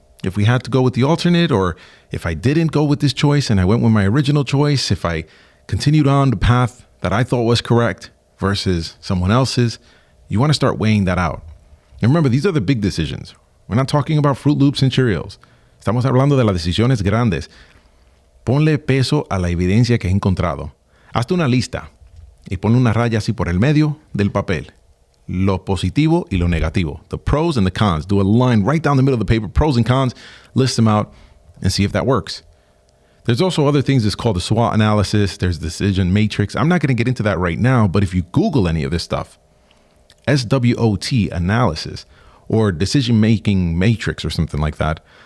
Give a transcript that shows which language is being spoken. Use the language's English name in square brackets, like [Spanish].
[English] If we had to go with the alternate, or if I didn't go with this choice and I went with my original choice, if I continued on the path that I thought was correct versus someone else's, you want to start weighing that out. And remember, these are the big decisions. We're not talking about Fruit Loops and Cheerios. [Spanish] Estamos hablando de las decisiones grandes. Ponle peso a la evidencia que he encontrado. Hazte una lista y ponle una raya así por el medio del papel. Lo positivo y lo negativo. [English] The pros and the cons. Do a line right down the middle of the paper, pros and cons, list them out and see if that works. There's also other things that's called the SWOT analysis. There's decision matrix. I'm not going to get into that right now, but if you Google any of this stuff, SWOT analysis or decision making matrix or something like that.